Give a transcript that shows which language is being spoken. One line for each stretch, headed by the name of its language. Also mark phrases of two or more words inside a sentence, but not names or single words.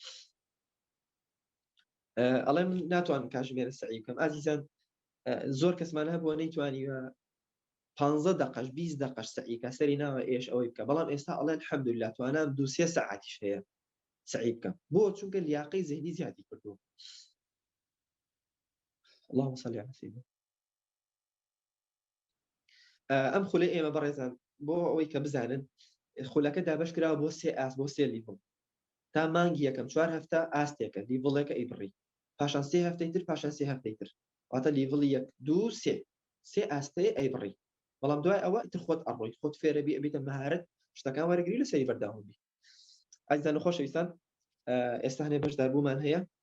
Central Kurdish: ئەڵێ من ناتوانم کاتژمێرە سەعی بکەم ئازیزان زۆر کەسمان هەبووە نەیتوانیوە 15 دقەش 20 دقەش سەعیکە سەری ناوە ئێش ئەوەی بکە بەڵام ئێستا ئەڵێن الحەمدولله توانام 2-3 ساعتیش هەیە سەعی بکەم بۆ چونکە لیاقەی ذهنی زیادی کردووە
Arabic: اللهم صل على سيدنا
Central Kurdish: ئەم خولەی ئێمە بەڕێزان بۆ ئەوەی کە بزانن خولەکە دابەش کراوە بۆ 3 ئاست بۆ 3 لیڤڵ تا مانگی یەکەم 4 هەفتە ئاستێکە لیڤڵێکە ئەیبڕی پاشان 3 هەفتەی تر پاشان 3 هەفتەی تر واتە لیڤڵی 1 2 3 ئاستەیە ئەیبڕی بەڵام دوای ئەوە تر خۆت ئەڕۆیت خۆت فێرە بی ئەبێتە مەهارەت شتەکان وەرەگری لە سەری بەرداوام بی ئازیزان و خۆشەویستان ئێستا هەنێ بەشداربوومان هەیە